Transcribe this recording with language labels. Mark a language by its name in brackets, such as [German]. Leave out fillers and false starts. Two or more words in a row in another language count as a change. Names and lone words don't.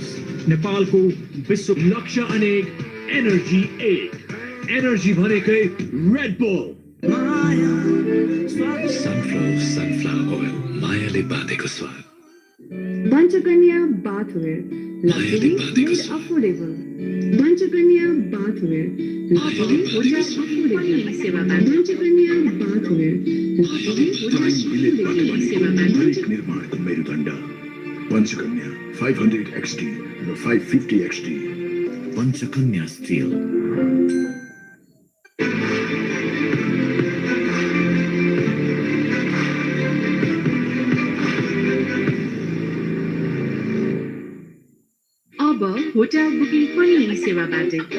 [Nepali] नेपाल को विश्व लक्ष्य अनेक एनर्जी एक एनर्जी भनेकै Red Bull. [English] sunflower oil [Nepali] मायाले बाँधेको स्वाद [English] Panchakanya bathwear, luxury made affordable. Panchakanya bathwear, luxury hotel affordable. Panchakanya bathwear, luxury hotel affordable. [Nepali] निर्माणको मेरुदण्ड पञ्चकन्या 500 XT र 550 XT पञ्चकन्या स्टिल अब [English] hotel booking [Nepali] पनि सेवाबाट